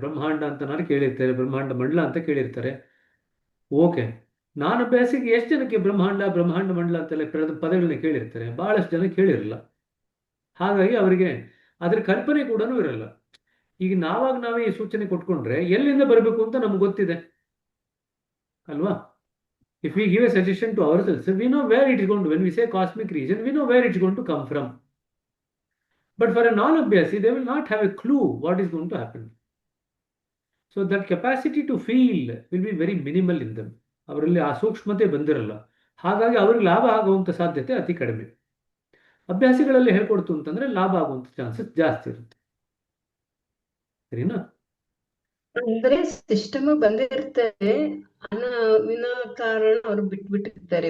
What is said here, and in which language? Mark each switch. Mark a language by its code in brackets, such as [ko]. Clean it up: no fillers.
[kn] ಬ್ರಹ್ಮಾಂಡ ಅಂತ ನಾನು ಕೇಳಿರ್ತಾರೆ, ಬ್ರಹ್ಮಾಂಡ ಮಂಡಲ ಅಂತ ಕೇಳಿರ್ತಾರೆ. ಓಕೆ, ನಾನು ಅಭ್ಯಾಸಿಗೆ ಎಷ್ಟು ಜನಕ್ಕೆ ಬ್ರಹ್ಮಾಂಡ ಮಂಡಲ ಅಂತೆಲ್ಲ ಪದಗಳನ್ನ ಕೇಳಿರ್ತಾರೆ? ಬಹಳಷ್ಟು ಜನ ಕೇಳಿರಲ್ಲ. ಹಾಗಾಗಿ ಅವರಿಗೆ ಅದ್ರ ಕಲ್ಪನೆ ಕೂಡ ಇರಲ್ಲ. ಈಗ ನಾವೇ ಈ ಸೂಚನೆ ಕೊಟ್ಕೊಂಡ್ರೆ ಎಲ್ಲಿಂದ ಬರಬೇಕು ಅಂತ ನಮ್ಗೆ ಗೊತ್ತಿದೆ ಅಲ್ವಾ? [en] If we give a suggestion to ourselves, we know where it is going to. When we say cosmic region, we know where it's going to come from. But for a non-abhyasi, they will not have a clue what is going to happen. So that capacity to feel will be very minimal in them. [kn] ಅವರಲ್ಲಿ ಆ ಸೂಕ್ಷ್ಮತೆ ಬಂದಿರಲ್ಲ. ಹಾಗಾಗಿ ಅವ್ರಿಗೆ ಲಾಭ ಆಗುವಂಥ ಸಾಧ್ಯತೆ ಅತಿ ಕಡಿಮೆ. ಅಭ್ಯಾಸಿಗಳಲ್ಲಿ ಹೇಳ್ಕೊಡ್ತು ಅಂತಂದ್ರೆ ಲಾಭ ಆಗುವಂಥ ಚಾನ್ಸಸ್ ಜಾಸ್ತಿ ಇರುತ್ತೆ. ಸರಿನಾ? ಅಂದ್ರೆ ಸಿಸ್ಟಮ್ ಬಂದಿರ್ತಾರೆ, ವಿನಾಕಾರಣ ಅವ್ರು ಬಿಟ್ಬಿಟ್ಟಿರ್ತಾರೆ.